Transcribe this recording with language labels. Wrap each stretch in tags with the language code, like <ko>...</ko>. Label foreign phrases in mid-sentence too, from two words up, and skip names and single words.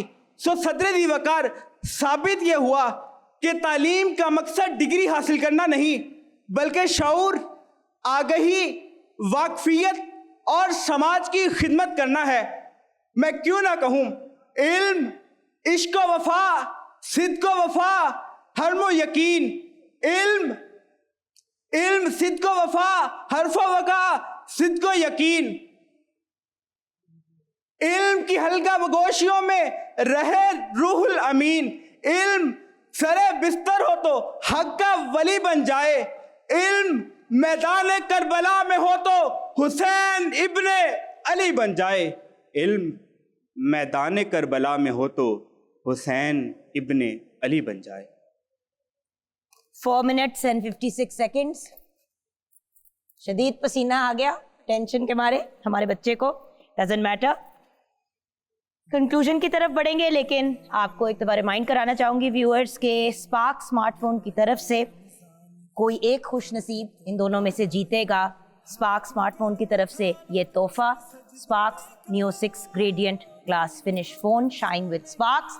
<ur>سو صدر ذی وقار ثابت یہ ہوا کہ تعلیم کا مقصد ڈگری حاصل کرنا نہیں بلکہ شعور، آگہی، واقفیت اور سماج کی خدمت کرنا ہے۔ میں کیوں نہ کہوں علم، عشق و وفا، صدق و وفا، حرم و یقین، علم، صدق و وفا، حرف و وقا، صدق و یقین، علم کی حلقہ بگوشیوں میں رہے روح الامین، علم سرے بستر ہو تو حق کا ولی بن جائے، علم میدان کربلا میں ہو تو حسین ابن علی بن جائے، علم میدان کربلا میں ہو تو حسین ابن علی بن جائے۔</ur> <en>4 minutes and 56 seconds.</en> <ur>شدید پسینہ آ گیا ٹینشن کے مارے ہمارے بچے کو،</ur> <en>doesn't matter.</en> <ur>کنکلوژن کی طرف بڑھیں گے، لیکن آپ کو ایک دفعہ ریمائنڈ کرانا چاہوں گی ویورز کے اسپارک اسمارٹ فون کی طرف سے کوئی ایک خوش نصیب ان دونوں میں سے جیتے گا اسپارک اسمارٹ فون کی طرف سے یہ تحفہ، اسپارکس نیو 6</ur> <en>gradient glass finish phone shine with</en> <ur>اسپارکس۔</ur>